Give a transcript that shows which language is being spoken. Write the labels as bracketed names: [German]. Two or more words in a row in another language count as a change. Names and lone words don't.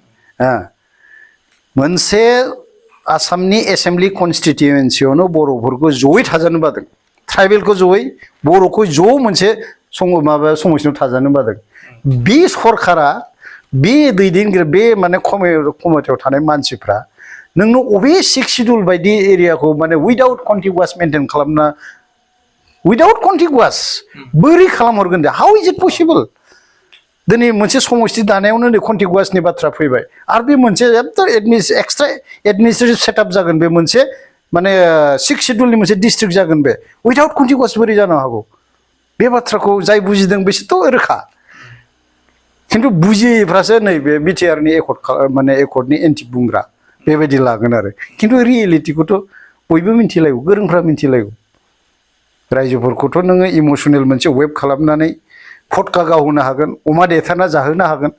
[Bodo] मोनसे आसामनि एसेम्बलि कनस्टिटिउयेन्सियावनो बर'फोरखौ जयै थाजानो बादों ट्राइबेलखौ जयै बर'खौ ज' मोनसे समस्तियाव थाजानो बादों बे सरकारा बे दैदेनगिरि बे माने कमिटियाव थानाय मानसिफ्रा नोंनो अबे 6 शिड्युल बायदि एरियाखौ माने [English] without contiguous maintain [Bodo] खालामना [English] without contiguous [Bodo] बोरै खालामहरगोन दे [English] how is it possible [Bodo] दिनै मोनसे समस्ति दानायावनो नै कन्टिगुवासनि बाथ्रा फैबाय आरो बे मोनसे [English] extra administrative setup [Bodo] जागोन बे मोनसे माने 6 शिड्युलनि मोनसे डिस्ट्रिक्ट जागोन बे [English] without contiguous [Bodo] बोरै जानो हागौ बे बाथ्राखौ जाय बुजिदों बिसोरथ' रोखा खिन्थु बुजियैफ्रासो नैबे बिटिआरनि माने एकर्डनि एन्टि बुंग्रा बेबायदि लागोन आरो खिन्थु रियेलिटिखौथ' बयबो मिथिलायगौ गोरोंफ्रा मिथिलायगौ रायजोफोरखौथ' नोङो इमसनेल मोनसे वेब खालामनानै फटका गावहोनो हागोन अमा देथारना जाहोनो हागोन